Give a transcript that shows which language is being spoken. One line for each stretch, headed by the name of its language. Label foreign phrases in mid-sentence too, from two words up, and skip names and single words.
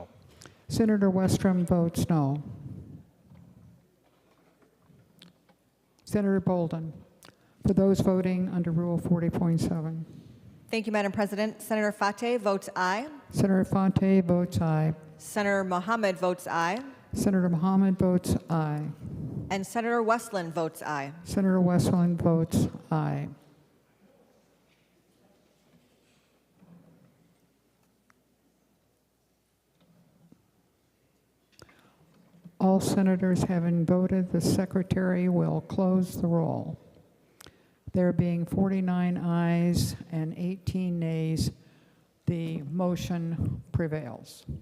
English: Senator Westrom votes no. Senator Bolden, for those voting under Rule 40.7. Thank you, Madam President. Senator Fateh votes aye. Senator Fateh votes aye. Senator Mohammed votes aye. Senator Mohammed votes aye. And Senator Westland votes aye. Senator Westland votes aye. All senators having voted, the secretary will close the roll. There being 49 ayes and 18 nays, the motion prevails.